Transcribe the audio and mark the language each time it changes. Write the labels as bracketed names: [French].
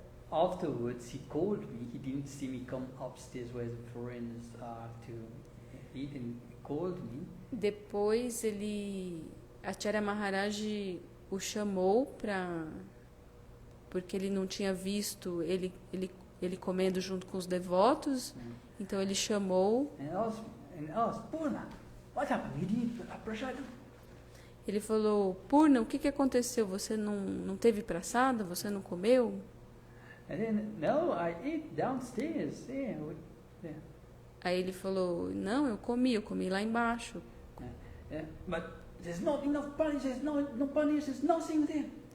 [English] Afterwards, he called me. He didn't see me come upstairs where the foreigners are to eat, and he called me. [Portuguese] Depois Acharya Maharaj o chamou porque ele não tinha visto ele comendo junto com os devotos. Então ele chamou. [English] And asked, Purna, what happened? You didn't eat prasada? [Portuguese] Ele falou: Purna, o que aconteceu? Você não teve prasada? Você não comeu? [English] And then, no, I ate downstairs. Yeah. [Portuguese] Aí ele falou: não, eu comi lá embaixo. [English] But there's not enough paneer, no paneer, there's nothing there.